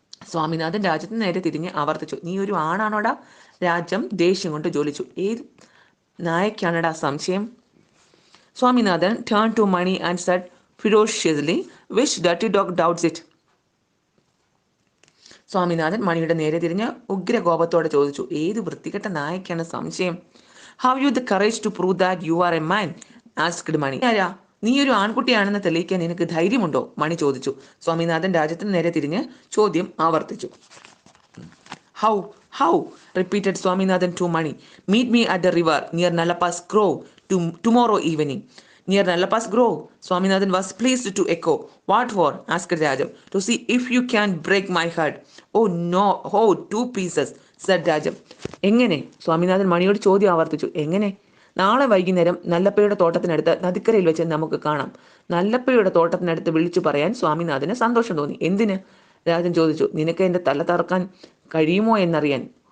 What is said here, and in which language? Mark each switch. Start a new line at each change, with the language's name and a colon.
Malayalam: സ്വാമിനാഥൻ രാജ്യത്തിന് നേരെ തിരിഞ്ഞ് ആവർത്തിച്ചു, "നീ ഒരു ആണാണോടാ?" രാജ്യം ദേഷ്യം കൊണ്ട് ജ്വലിച്ചു, "ഏത് നായക്കാണടാ സംശയം?"
English: Swaminathan turned to Mani and said ferociously, "Which dirty dog doubts it?"
Malayalam: Swaminathan മണിയുടെ നേരെ തിരിഞ്ഞ് ഉഗ്രകോപത്തോടെ ചോദിച്ചു, "ഏത് വൃത്തികെട്ട നായക്കാണ് സംശയം?"
English: "Have you the courage to prove that you are a man?" asked Mani.
Malayalam: "ആരാ? നീ ഒരു ആൺകുട്ടിയാണെന്ന് തെളിയിക്കാൻ നിനക്ക് ധൈര്യമുണ്ടോ?" മണി ചോദിച്ചു. സ്വാമിനാഥൻ രാജ്യത്തിന് നേരെ തിരിഞ്ഞ് ചോദ്യം ആവർത്തിച്ചു.
English: How? repeated Swaminathan to Mani. "Meet me at the river near Nalapa's Grove tomorrow evening." "Near Nalapa's Grove?" Swaminathan was pleased to echo. "What for?" asked Rajam. "To see if you can break my heart." "Oh no, 2 pieces," said Rajam.
Malayalam: "എങ്ങനെ?" സ്വാമിനാഥൻ മണിയോട് ചോദ്യം ആവർത്തിച്ചു. "എങ്ങനെ? നാളെ വൈകുന്നേരം നല്ലപ്പയുടെ തോട്ടത്തിനടുത്ത് നദിക്കരയിൽ വെച്ച് നമുക്ക് കാണാം." നല്ലപ്പയുടെ തോട്ടത്തിനടുത്ത് വിളിച്ചു പറയാൻ സ്വാമിനാഥന് സന്തോഷം തോന്നി. "എന്തിന്?" രാജൻ ചോദിച്ചു. "നിനക്ക് എന്റെ തല തറക്കാൻ കഴിയുമോ എന്നറിയാൻ."